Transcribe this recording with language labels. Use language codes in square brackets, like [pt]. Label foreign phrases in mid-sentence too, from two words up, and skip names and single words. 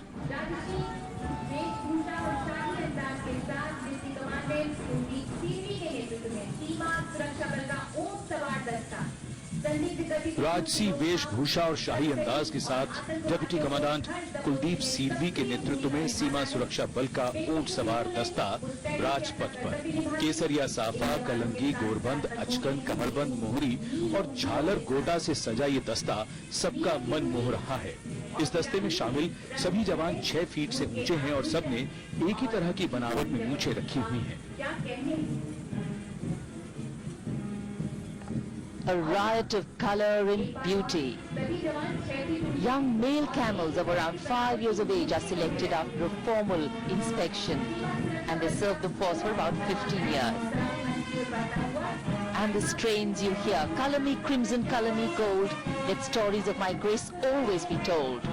[hi] राजकीय वेशभूषा और शाही अंदाज के साथ [en] Deputy Commandant [hi] कुलदीप सिंह के नेतृत्व में सीमा सुरक्षा बल का ऊंट सवार दस्ता संदिग्ध गतिविधियों राजसी वेशभूषा और शाही अंदाज के साथ [en] Deputy Commandant [hi] कुलदीप सिरवी के नेतृत्व में सीमा सुरक्षा बल का ऊंट सवार दस्ता राजपथ पर केसरिया साफा, कलंगी, गोरबंद, अचकन, कमरबंद, मोहरी और झालर गोटा से सजा ये दस्ता सबका मन मोह रहा है। इस दस्ते में शामिल सभी जवान 6 फीट से ऊंचे हैं और सबने एक ही तरह की बनावट में मूछें रखी हुई हैं। क्या कहने [en] A riot of color and beauty. [hi] सभी जवान 6 फीट [en] Young male camels of around 5 years of age are selected after a formal inspection and they serve the force for about 15 years. And the strains you hear, color me crimson, color me gold, let stories of my grace always be told.